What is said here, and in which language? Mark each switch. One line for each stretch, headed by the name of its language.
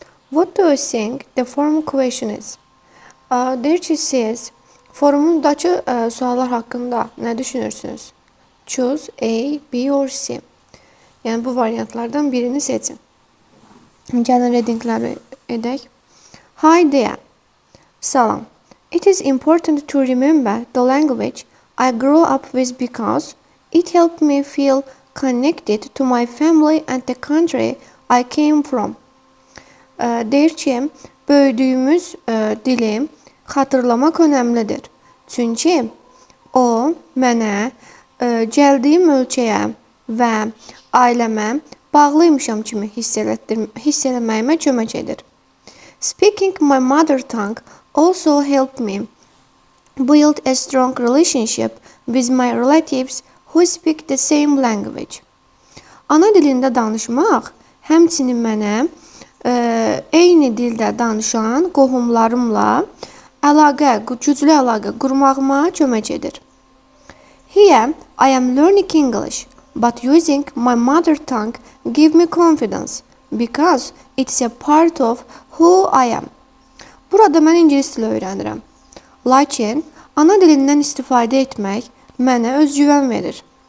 English: What do you think the form question is?
Azerbaijani: Deyir ki, siz formundakı suallar haqqında nə düşünürsünüz?
English: Choose A, B or C.
Azerbaijani: Yəni bu variantlardan birini seçin. Gəlin readingləri edək.
English: Hi there.
Azerbaijani: Salam.
English: It is important to remember the language I grew up with because it helped me feel connected to my family and the country I came from.
Azerbaijani: Deyir ki, böyüdüyümüz dili xatırlamaq önəmlidir. Çünki o mənə gəldiyim ölkəyə və ailəmə bağlıymışam kimi hiss eləməyimə kömək edir.
English: Speaking my mother tongue also helped me build a strong relationship with my relatives who speak the same language.
Azerbaijani: Ana dilində danışmaq həmçinin mənə eyni dildə danışan qohumlarımla güclü əlaqə qurmağıma kömək edir.
English: Here I am learning English, but using my mother tongue give me confidence because it's a part of who I am.
Azerbaijani: Burada mən ingilis dili öyrənirəm. Lakin ana dilindən istifadə etmək mənə özgüvən verir.